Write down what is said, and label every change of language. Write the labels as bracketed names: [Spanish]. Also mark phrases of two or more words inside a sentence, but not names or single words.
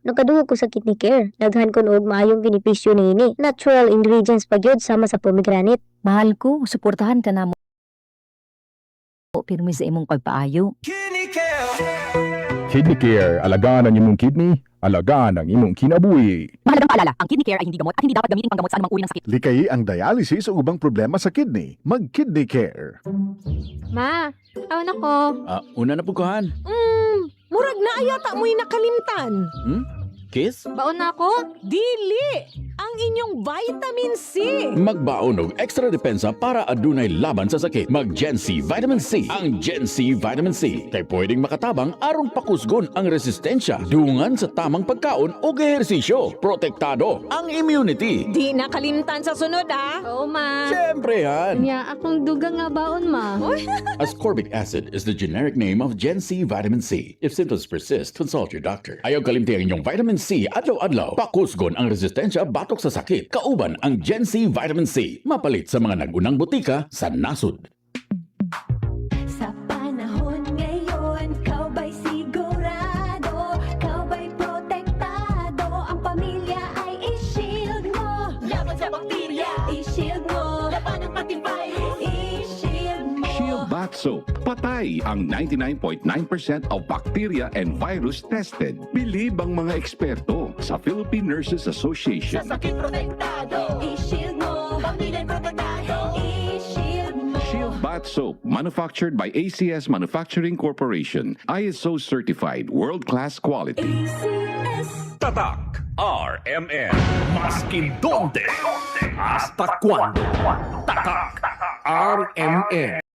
[Cebuano] Nagkadungog ko sa kidney care. Daghan ko noog maayong benepisyo niini. Natural ingredients pa gyud sama sa pomegranate. Mahal ko, suportahan ka na mo. Pirmi sa imong pagpaayo. Kidney Care, alagaan ang imong kidney, alagaan ang imong kinabuhi. [Filipino] Mahalagang paalala, ang kidney care ay hindi gamot at hindi dapat gamitin panggamot sa anumang uri ng sakit. [Cebuano] Likayi ang dialysis o ubang problema sa kidney. Mag-Kidney Care. Ma, awan ako. Una na puguhan. Murag na ayata mo'y nakalimtan. Kiss? Baon na ako. Dili! Ang inyong vitamin C! Magbaon og extra depensa para adunay laban sa sakit. Mag Gen C Vitamin C. Ang Gen C Vitamin C kay pwedeng makatabang aron pakusgon ang resistensya dungan sa tamang pagkaon o ehersisyo. Protektado ang immunity. Di nakalimtan sa sunod, ah! Oo, ma. Siyempre yan. Nya, akong dugang nga baon, ma. [English] Ascorbic acid is the generic name of Gen C Vitamin C. If symptoms persist, consult your doctor. [Cebuano] Ayaw kalimti ang inyong Vitamin C adlaw-adlaw. Pakusgon ang resistensya batok sa sakit. Kauban ang Gen C Vitamin C. Mapalit sa mga nagunang butika sa nasud. [Filipino] Sa panahon ngayon, kau ba'y sigurado? Kau ba'y protektado? Ang pamilya ay i-shield mo. Laban sa bakterya, i-shield mo. Laban ng pati virus, i-shield mo. [English] Shield Bath Soap. [Filipino] Patay ang [English] 99.9% of bacteria and virus tested. [Filipino] Bilib ang mga eksperto sa Philippine Nurses Association. Sa sakit protektado, i-shield mo. Pamilya protektado, i-shield mo. [English] Shield Bath Soap, manufactured by ACS Manufacturing Corporation. ISO certified, world-class quality. ACS. [Filipino] Tatak RMN. [Chavacano] Maskin donde, hasta cuando. [Filipino] Tatak RMN.